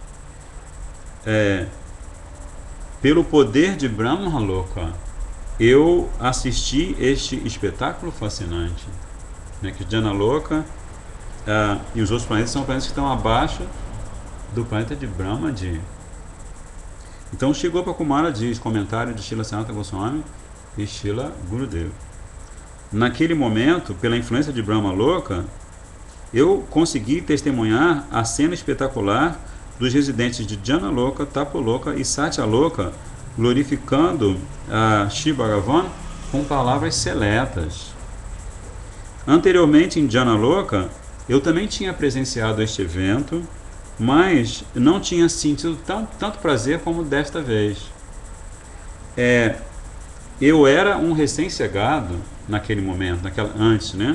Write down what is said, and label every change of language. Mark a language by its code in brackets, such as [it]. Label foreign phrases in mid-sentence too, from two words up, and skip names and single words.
[pt] Pelo poder de Brahma Loka, eu assisti este espetáculo fascinante, né, que Jana Loka e os outros planetas são planetas que estão abaixo do planeta de Brahmaji. Então Shri Gopakumara diz, comentário de Srila Sanatana Goswami e Srila Gurudeva: naquele momento, pela influência de Brahma Loka, eu consegui testemunhar a cena espetacular dos residentes de Jana Loka, Tapa Loka e Satya Loka glorificando a Shri Bhagavan com palavras seletas. Anteriormente em Jana Loka, eu também tinha presenciado este evento, mas não tinha sentido tanto prazer como desta vez. Eu era um recém-chegado naquele momento, antes, né?